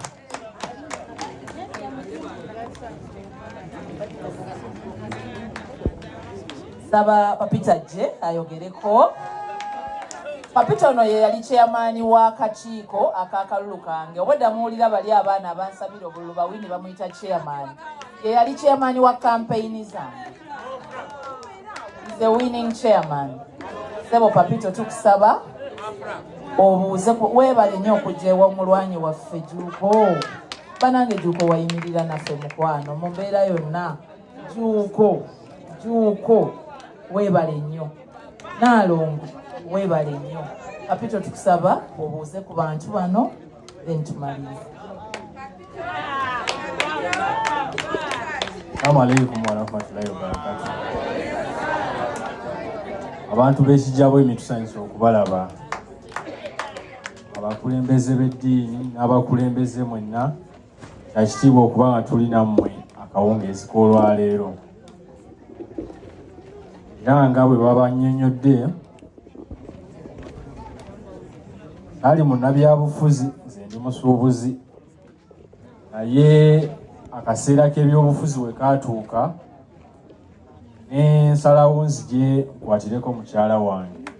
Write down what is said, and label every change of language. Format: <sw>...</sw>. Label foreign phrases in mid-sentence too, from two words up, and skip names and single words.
<lg>Saba Papito ajje ayogereko. Papito ono ye yali chairman wa kakiiko akakalulu kange. Obwedda muwulira bali abaana abansabira obululu bawini bamuyita chairman. Ye yali chairman wa campaign zange.</lg> <en>He's the winning chairman.</en> <lg>Sebo Papito tukusaba obuuze weebale nnyo okujja ew'omulwanyi waffe Jjuuko. Banange Jjuuko wayimirira naffe mukwano mu mbeera yonna. Jjuuko weebale nnyo. Naalongo weebale nnyo. Papito tukusaba obuuze ku bantu bano then tumalirize.</lg> <ar>السلام عليكم ورحمة الله وبركاته.</ar> <lg>Abantu b'ekijjabo emitusanyusa okubalaba. Abakulembeze b'eddiini n'abakulembeze mwenna kyakitiibwa okuba nga tuli nammwe akawungeezi k'olwaleero. Era nga bwe baba nnyonnyodde ali munnabyabufuzi nze ndi musuubuzi naye akaseera k'ebyobufuzi we kaatuuka n'ensalawo nzije nkwatireko mukyala wange.</lg>